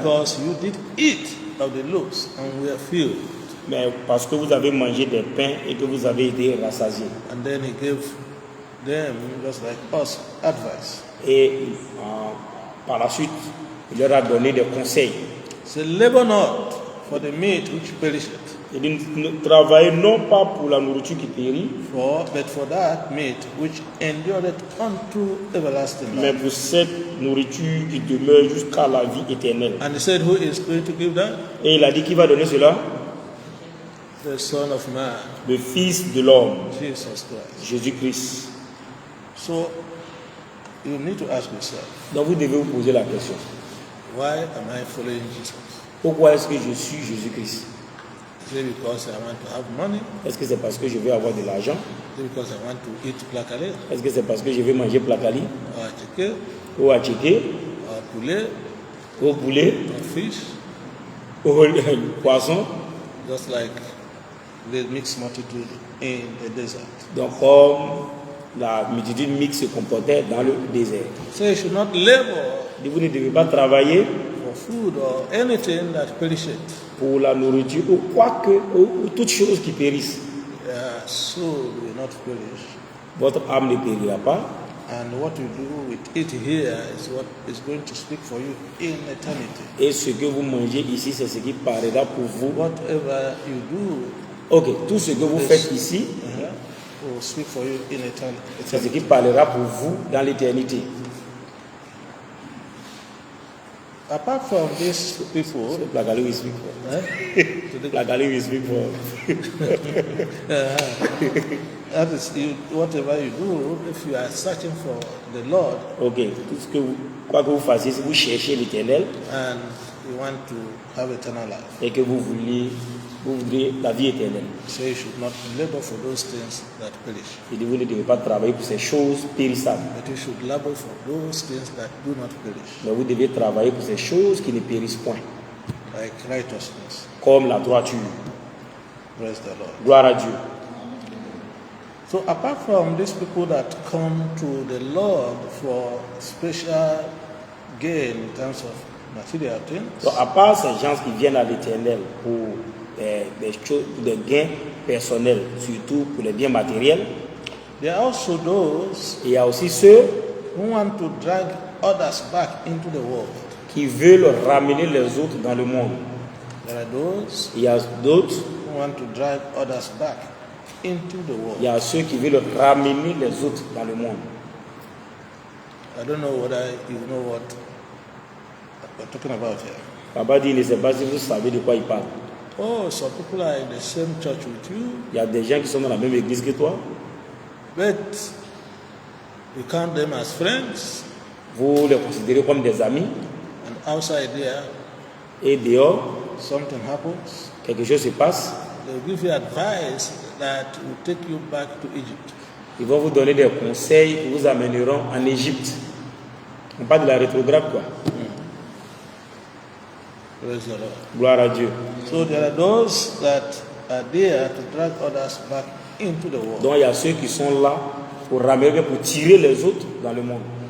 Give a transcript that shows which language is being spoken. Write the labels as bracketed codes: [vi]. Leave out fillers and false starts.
[en] because you did eat of the loaves and were filled. [fr] mais parce que vous avez mangé des pains et que vous avez été rassasiés. [en] And then he gave them, just like us, advice. [fr] Et par la suite, il leur a donné des conseils. [en] Say, labor not for the meat which perisheth, [fr] Il dit, ne travaillez non pas pour la nourriture qui périt, [en] but for that meat which endureth unto everlasting [fr] mais [en] life. [fr] pour cette nourriture qui demeure jusqu'à la vie éternelle. [en] And he said, who is going to give that? [fr] Et il a dit, qui va donner cela? [en] The Son of Man, [fr] Le Fils de l'homme, [en] Jesus Christ. [fr] Jésus-Christ. [en] So you need to ask yourself, [fr] Donc vous devez vous poser la question. [en] why am I following Jesus? [fr] Pourquoi est-ce que je suis Jésus-Christ? [en] Is it because I want to have money? [fr] Est-ce que c'est parce que je veux avoir de l'argent? [en] Is it because I want to eat placalé? [fr] Est-ce que c'est parce que je veux manger placali? [en] Or chicken? [fr] Ou attiqué? [en] Or poulet? [fr] Au poulet? [en] Or fish? [fr] Au poisson? [en] Just like the mixed multitude in the desert. [fr] Donc comme la multitude mixte se comportait dans le désert. [en] So you should not labor [fr] Vous ne devez pas travailler [en] for food or anything that perisheth. [fr] pour la nourriture ou quoi que, ou toute chose qui périsse. [en] Soul will not perish. [fr] Votre âme ne périra pas. [en] And what you do with it here is what is going to speak for you in eternity. [fr] Et ce que vous mangez ici, c'est ce qui parlera pour vous. [en] Whatever you do [fr] Ok, tout ce que vous faites ici, [en] will speak for you in [fr] c'est ce [en] eternity. [fr] qui parlera pour vous dans l'éternité. [en] Apart from these people, [fr] La galerie [en] will speak for. La galerie will speak for. that is whatever you do, if you are searching for the Lord [fr] Ok, tout ce que vous, quoi que vous fassiez, si vous cherchez l'éternel [en] and you want to have eternal life, [fr] et que vous voudrez la vie éternelle, [en] so you should not labor for those things that perish, [fr] et vous ne devez pas travailler pour ces choses périssables, [en] but you should labor for those things that do not perish, [fr] mais vous devez travailler pour ces choses qui ne périssent point, [en] like righteousness. [fr] comme la droiture. [en] Praise the Lord. [fr] Gloire à Dieu. [en] So apart from these people that come to the Lord for special gain in terms of material things, [fr] Donc, à part ces gens qui viennent à l'éternel pour des gains personnels, surtout pour les biens matériels, [en] there are also those [fr] il y a aussi ceux [en] who want to drag others back into the world. [fr] qui veulent ramener les autres dans le monde. [en] There are those [fr] Il y a d'autres, [en] who want to drag others back into the world. [fr] il y a ceux qui veulent ramener les autres dans le monde. [en] I don't know whether you know what we're talking about here. [fr] Papa dit, il ne sait pas si vous savez de quoi il parle. [en] Oh, some people are in the same church with you, [fr] Il y a des gens qui sont dans la même église que toi. [en] but you count them as friends, [fr] Vous les considérez comme des amis. [en] and outside there, [fr] Et dehors, [en] something happens. [fr] quelque chose se passe. [en] They'll give you advice that will take you back to Egypt. [fr] Ils vont vous donner des conseils qui vous amèneront en Égypte. On parle de la rétrograde, quoi. [en] Praise the Lord. [fr] Gloire à Dieu. [en] So there are those that are there to drag others back into the world. [fr] Donc il y a ceux qui sont là pour ramener, pour tirer les autres dans le monde.